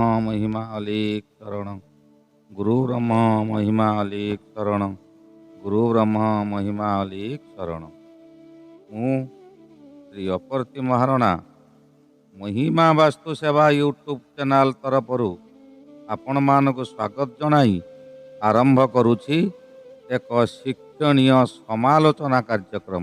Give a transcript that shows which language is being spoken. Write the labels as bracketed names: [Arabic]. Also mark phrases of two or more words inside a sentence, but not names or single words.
[Odia] महिमा अलेख शरण। गुरु ब्रह्म महिमा अलेख शरण। गुरु ब्रह्म महिमा अलेख शरण। ମୁଁ ଶ୍ରୀ ଅପରତି ମହାରଣା ମହିମା ବାସ୍ତୁ ସେବା ୟୁଟ୍ୟୁବ୍ ଚ୍ୟାନେଲ୍ ତରଫରୁ ଆପଣମାନଙ୍କୁ ସ୍ୱାଗତ ଜଣାଇ ଆରମ୍ଭ କରୁଛି ଏକ ଶିକ୍ଷଣୀୟ ସମାଲୋଚନା କାର୍ଯ୍ୟକ୍ରମ।